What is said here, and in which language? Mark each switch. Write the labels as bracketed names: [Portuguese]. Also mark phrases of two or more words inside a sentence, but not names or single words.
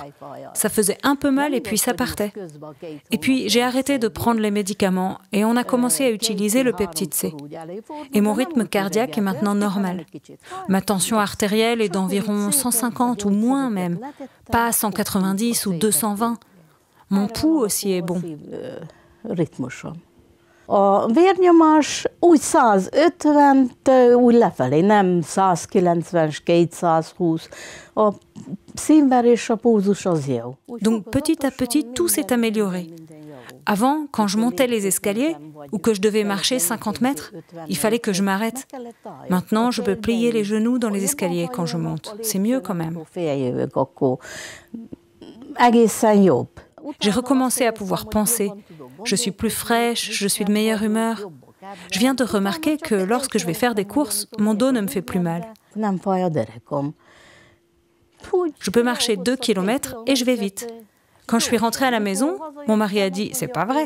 [French] Ça faisait un peu mal et puis ça partait. Et puis j'ai arrêté de prendre les médicaments et on a commencé à utiliser le peptide C. Et mon rythme cardiaque est maintenant normal. Ma tension artérielle est d'environ 150 ou moins même, pas 190 ou 220. Mon pouls aussi est bon. [Hungarian] A vérnyomás úgy 150, úgy lefelé, nem 190, 220. A szívverés, a pulzus az jó. [French] Donc petit à petit, tout s'est amélioré. Avant, quand je montais les escaliers ou que je devais marcher 50 mètres, il fallait que je m'arrête. Maintenant, je peux plier les genoux dans les escaliers quand je monte. C'est mieux quand même. [Hungarian] Egészen jobb. [French] J'ai recommencé à pouvoir penser. Je suis plus fraîche, je suis de meilleure humeur. Je viens de remarquer que lorsque je vais faire des courses, mon dos ne me fait plus mal. Je peux marcher 2 kilomètres et je vais vite. Quand je suis rentrée à la maison, mon mari a dit « c'est pas vrai ».